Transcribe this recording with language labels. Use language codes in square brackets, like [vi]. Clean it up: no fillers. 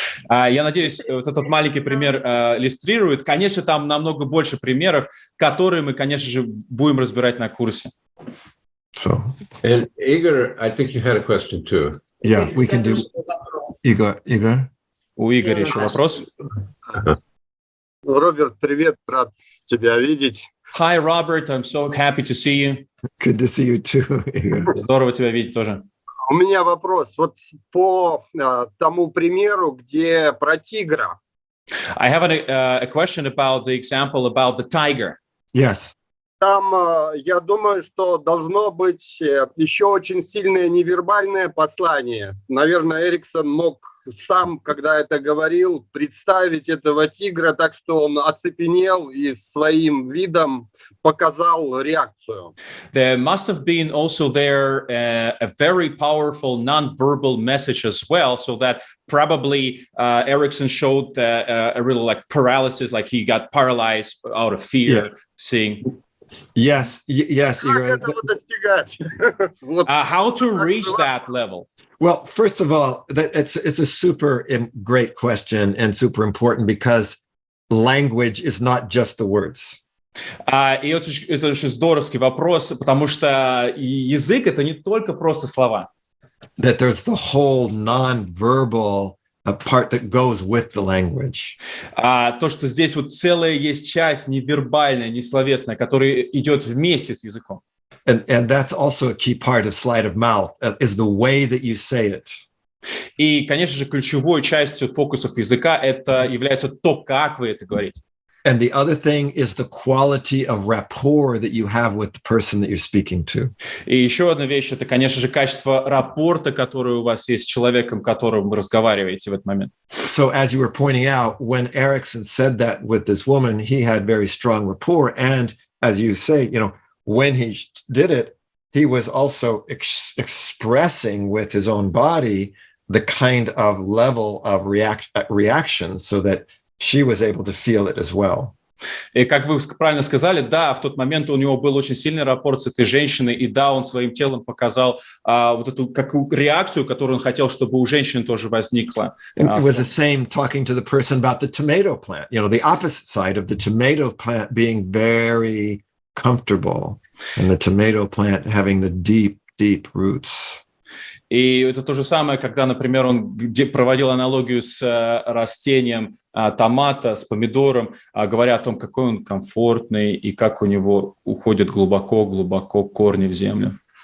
[ru] Я надеюсь, вот этот маленький пример иллюстрирует. Конечно, там намного больше примеров, которые мы, конечно же, будем разбирать на курсе. [en] So, And Igor, I think you had a question too. yeah, we can do. Igor. [ru] У Игоря еще вопрос. Роберт, привет, рад тебя видеть. [en] Hi, Robert, I'm so happy to see you. Good to see you too, Igor. [ru] Здорово тебя видеть тоже. У меня вопрос. Вот по тому примеру, где про тигра. [en] I have a question about the example about the tiger. Yes. [ru] Там, я думаю, что должно быть еще очень сильное невербальное послание. Наверное, Эриксон мог сам, когда это говорил, представить этого тигра так, что он оцепенел и своим видом показал реакцию. [en] There must have been also there a very powerful non-verbal message as well, so that probably Erickson showed a real like paralysis, like he got paralyzed out of fear, seeing. Yes, Igor. [ru] Как этого достигать? [en] How to reach that level? Well, first of all, it's a super great question and super important because language is not just the words. [ru] И это очень здоровский вопрос, потому что язык — это не только просто слова. [en] That there's the whole non-verbal part that goes with the language. [ru] То, что здесь вот целая есть часть невербальная, несловесная, которая идет вместе с языком. [en] And that's also a key part of sleight of mouth, is the way that you say it. [ru] И, конечно же, ключевой частью фокусов языка это является то, как вы это говорите. [en] And the other thing is the quality of rapport that you have with the person that you're speaking to. [ru] И еще одна вещь — это, конечно же, качество рапорта, которое у вас есть с человеком, которым вы разговариваете в этот момент. [en] So as you were pointing out, when Erickson said that with this woman, he had very strong rapport. And as you say, when he did it, he was also expressing with his own body the kind of level of reaction so that she was able to feel it as well. [ru] И как вы правильно сказали, да, в тот момент у него был очень сильный рапорт с этой женщиной, и да, он своим телом показал вот эту какую реакцию, которую он хотел, чтобы у женщин тоже возникла. [en] It was the same talking to the person about the tomato plant, the opposite side of the tomato plant being very comfortable and the tomato plant having the deep, deep roots. [ru] И это то же самое, когда, например, он проводил аналогию с растением томата, с помидором, говоря о том, какой он комфортный и как у него уходят глубоко-глубоко корни в землю.